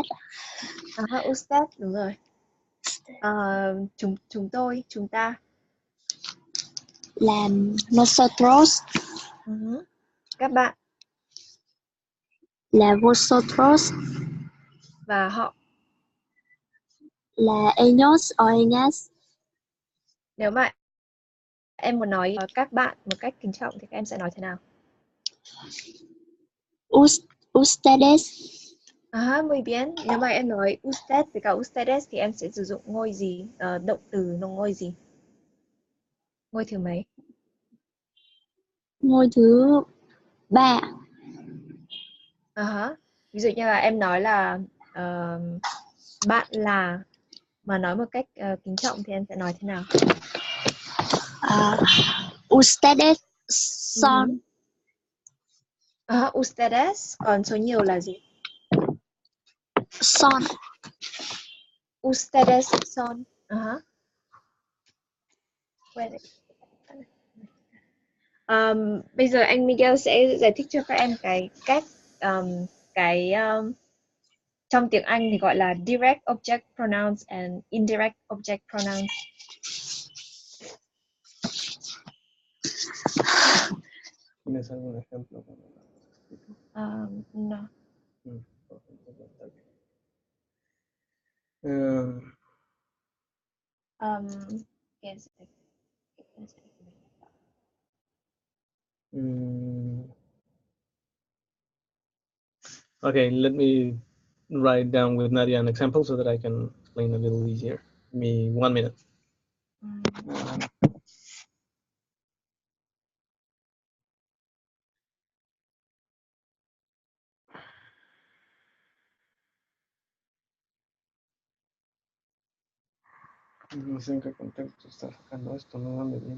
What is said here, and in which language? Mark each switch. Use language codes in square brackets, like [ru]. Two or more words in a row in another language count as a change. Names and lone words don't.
[es] Usted, [vi] đúng rồi. Chúng ta [es] Là nosotros. [vi] Các bạn [es] Là vosotros. [vi] và họ. [es] Là ellos o ellas. [vi] Nếu mà em muốn nói các bạn một cách kính trọng thì các em sẽ nói thế nào? [es] Ustedes. Muy bien. [vi] Nếu mà em nói usted với cả ustedes thì em sẽ sử dụng ngôi gì? Động từ nó ngôi gì? Ngôi thứ mấy? Ngôi thứ 3. Ví dụ như là em nói là bạn là, mà nói một cách kính trọng thì em sẽ nói thế nào? [es] Ustedes son. Ustedes. [vi] Còn số nhiều là gì? [es] Son. Ustedes son. [en] Wait. [vi] Bây giờ anh Miguel sẽ giải thích cho các em cách trong tiếng Anh thì gọi là [en] direct object pronouns and indirect object pronouns. [es] ¿Tienes algún ejemplo? No. [en] Yes. Okay, let me write down with Nadia an example so that I can explain a little easier. Give me 1 minute. [es] No sé en qué contexto está sacando esto, no ande bien.